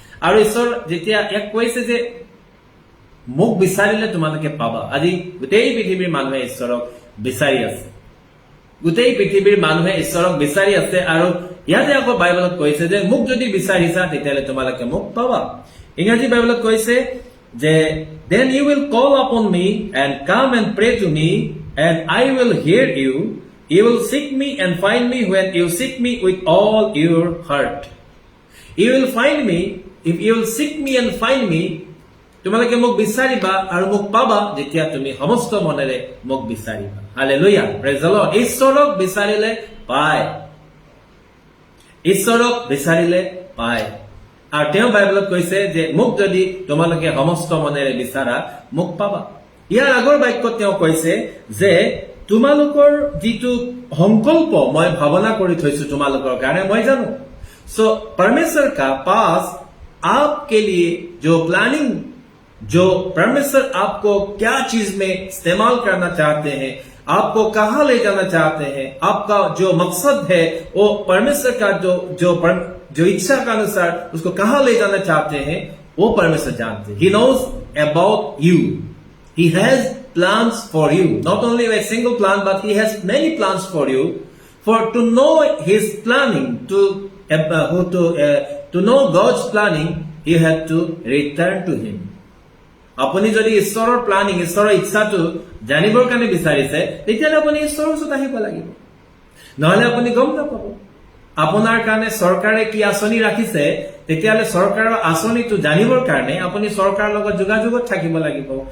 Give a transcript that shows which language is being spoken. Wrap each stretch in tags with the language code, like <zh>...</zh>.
<as>আৰু ঈশ্বৰ যেতিয়া ইয়াক কৈছে যে মোক বিচাৰিলে তোমালোকে পাবা, আজি গোটেই পৃথিৱীৰ মানুহে ঈশ্বৰক বিচাৰি আছে, গোটেই পৃথিৱীৰ মানুহে ঈশ্বৰক বিচাৰি আছে। আৰু ইয়াতে আকৌ বাইবেলত কৈছে যে মোক যদি বিচাৰিছা তেতিয়াহ'লে তোমালোকে মোক পাবা। ইংৰাজী বাইবেলত কৈছে যে</as> <en>then you will call upon me and come and pray to me and I will hear you. You will seek me and find me when you seek me with all your heart. You will find me if you will seek me and find me.</en> <as>তোমালোকে মোক বিচাৰিবা আৰু মোক পাবা যেতিয়া তুমি সমস্ত মনেৰে মোক বিচাৰিবা। Hallelujah, praise the lord. ঈশ্বৰক বিচাৰিলে পায়, ঈশ্বৰক বিচাৰিলে পায়। আৰু তেওঁ বাইবেলত কৈছে যে মোক যদি তোমালোকে সমস্ত মনেৰে বিচাৰা মোক পাবা। ইয়াৰ আগৰ বাক্যত তেওঁ কৈছে যে তোমালোকৰ যিটো সংকল্প মই ভাৱনা কৰি থৈছো তোমালোকৰ কাৰণে মই জানো।</as> <hi>सो परमेश्वर का पास आपके लिए जो प्लानिंग, जो परमेश्वर आपको क्या चीज में इस्तेमाल करना चाहते हैं, आपको कहां ले जाना चाहते हैं, आपका जो मकसद है वो परमेश्वर का जो इच्छा के अनुसार उसको कहां ले जाना चाहते हैं वो परमेश्वर जानते हैं।</hi> <en>He knows about you. He has plans for you. Not only a single plan, but he has many plans for you. For to know his planning, to know God's planning, you have to return to him.</en> <as>আপুনি যদি ঈশ্বৰৰ planning, ঈশ্বৰৰ ইচ্ছাটো জানিবৰ কাৰণে বিচাৰিছে, তেতিয়াহ'লে আপুনি ঈশ্বৰৰ ওচৰত আহিব লাগিব। নহ'লে আপুনি গম নাপাব আপোনাৰ কাৰণে চৰকাৰে কি আঁচনি ৰাখিছে। তেতিয়াহ'লে চৰকাৰৰ আঁচনিটো জানিবৰ কাৰণে আপুনি চৰকাৰৰ লগত যোগাযোগত থাকিব লাগিব।</as>